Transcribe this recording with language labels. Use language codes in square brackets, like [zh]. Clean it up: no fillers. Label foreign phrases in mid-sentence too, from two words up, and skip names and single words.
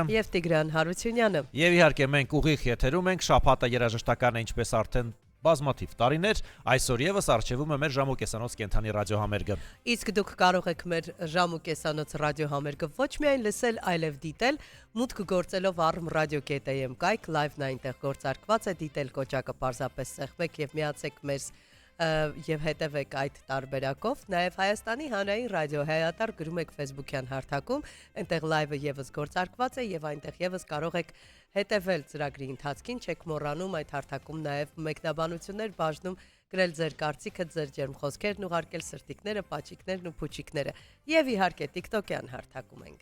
[hy] եւ Տիգրան Հարությունյանը։ Եվ իհարկե մենք ուղիղ եթերում ենք շաբաթը երաժշտական է ինչպես արդեն բազմաթիվ տարիներ, այսօր եւս արժևում է մեր ժամուկեսանոց կենթանի ռադիոհամերգը։ Իսկ դուք կարող եք մեր ժամուկեսանոց ռադիոհամերգը ոչ միայն լսել, այլև դիտել, մուտք գործելով arm.radio.am կայք, լայվն այնտեղ գործարկված է, դիտել կոճակը պարզապես սեղմեք եւ միացեք մեզ եւ հետևեք այդ տարբերակով, նաեւ Հայաստանի հանրային ռադիո հայատար գրում եք Facebook-յան հարթակում, այնտեղ լայվը եւս գործարկված է եւ այնտեղ եւս կարող եք հետևել ծրագրի ընթացքին, չեք մոռանում այդ հարթակում նաեւ մեկնաբանություններ բաժնում գրել ձեր կարծիքը, ձեր ջերմ խոսքերն ուղարկել, սրտիկները, պաչիկներն ու փուչիկները եւ իհարկե TikTok-յան հարթակում ենք։